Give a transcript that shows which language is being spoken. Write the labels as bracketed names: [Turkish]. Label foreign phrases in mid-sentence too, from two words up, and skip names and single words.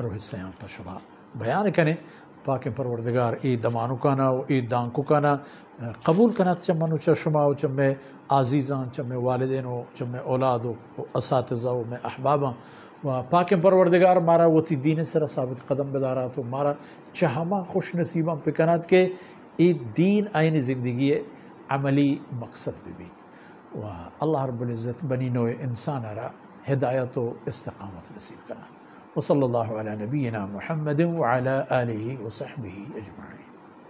[Baluchi] و حصیان پر شما بیان کنے پاک پروردگار ای دمانو کانا و ای دانکو کانا قبول کنا چمنو چا شما و چمیں عزیزان چمیں والدین و چمیں اولاد و اساتذہ و میں احباباں و پاک پروردگار مارا وتی دین سر ثابت قدم بدارات و مارا چہما خوش نصیباں پکنات کے ای دین آئین زندگی عملی مقصد بھی و [Arabic] اللہ رب العزت [Baluchi] بنی نوع انسان را ہدایت و استقامت نصیب کنا. [Arabic] وصلی اللہ علی نبینا محمد وعلی آلہ وصحبہ اجمعین.